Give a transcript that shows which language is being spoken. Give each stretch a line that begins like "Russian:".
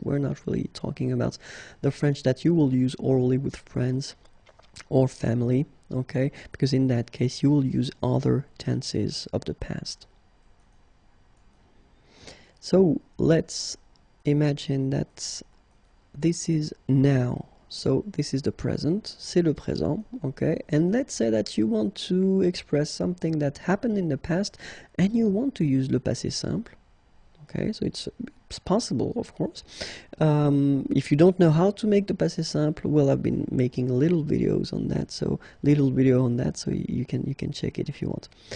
English: We're not really talking about the French that you will use orally with friends or family, okay, because in that case you will use other tenses of the past. So let's imagine that this is now. So this is the present,
French: c'est le présent,
English: okay? And let's say that you want to express something that happened in the past and you want to use le passé simple, okay? So it's possible, of course. If you don't know how to make the passé simple, well, I've been making little videos on that, so you can check it if you want.